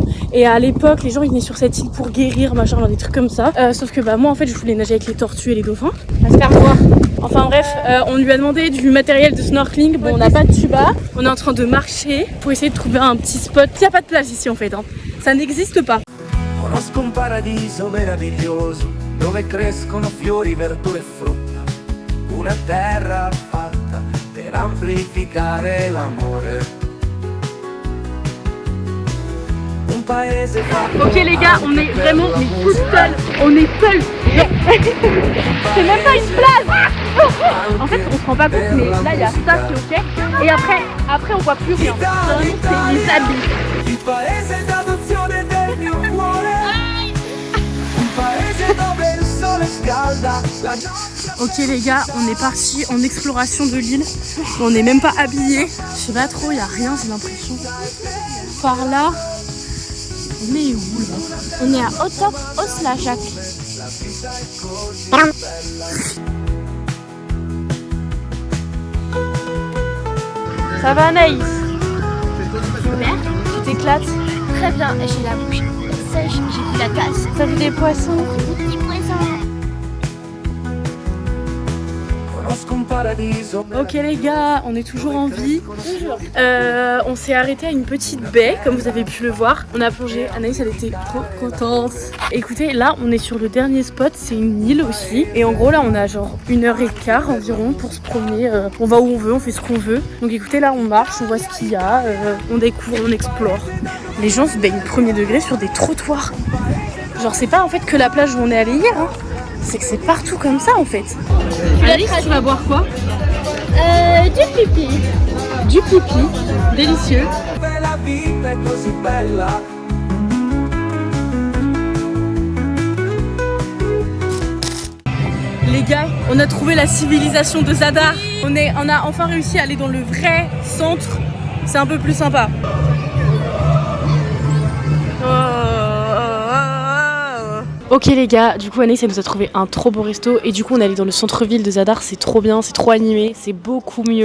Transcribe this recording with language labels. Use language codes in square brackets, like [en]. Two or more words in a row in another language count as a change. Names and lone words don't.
[fr] Et à l'époque les gens ils venaient sur cette île pour guérir machin, des trucs comme ça. Sauf que bah moi en fait je voulais nager avec les tortues et les dauphins. À se faire voir. Enfin bref, on lui a demandé du matériel de snorkeling, bon on n'a pas de tuba. On est en train de marcher pour essayer de trouver un petit spot. Il n'y a pas de plage ici en fait, hein. Ça n'existe pas. [it] Conosco un paradiso meraviglioso dove crescono fiori, verdure e frutta. Una terra fatta per amplificare l'amore. Un paese fatto. [fr] Ok les gars, on est vraiment tout seuls. On est seuls. C'est même pas une plage. En fait, on se rend pas compte, mais là il y a ça qui est ok. Et après on voit plus rien. Vraiment, c'est les habits. [it] Il paese d'adozione del mio cuore. Un paese dove il sole scalda la nostra. [fr] Ok les gars, on est parti en exploration de l'île. On n'est même pas habillés. Je sais pas trop, il y a rien, j'ai l'impression. Par là, on est où là? On est à Otok Oslajak. Ça va Anaïs? Super. Tu t'éclates? Très bien, j'ai la bouche sèche, j'ai pris la casse. T'as vu des poissons? Des poissons. [it] conosco un paradiso. [fr] Ok les gars, on est toujours en vie. On s'est arrêté à une petite baie, comme vous avez pu le voir. On a plongé, Anaïs elle était trop contente. Écoutez, là on est sur le dernier spot, c'est une île aussi. Et en gros là on a genre 1h15 environ pour se promener. On va où on veut, on fait ce qu'on veut. Donc écoutez, là on marche, on voit ce qu'il y a, on découvre, on explore. Les gens se baignent premier degré sur des trottoirs. Genre c'est pas en fait que la plage où on est allé hier, hein. C'est que c'est partout comme ça en fait. Alice, tu vas boire quoi? Du pipi. Du pipi, délicieux. [it] La vita è così bella. [fr] Les gars, on a trouvé la civilisation de Zadar. On a enfin réussi à aller dans le vrai centre. C'est un peu plus sympa. Ok les gars, du coup Anaïs elle nous a trouvé un trop beau resto et du coup on est allé dans le centre-ville de Zadar, c'est trop bien, c'est trop animé, c'est beaucoup mieux.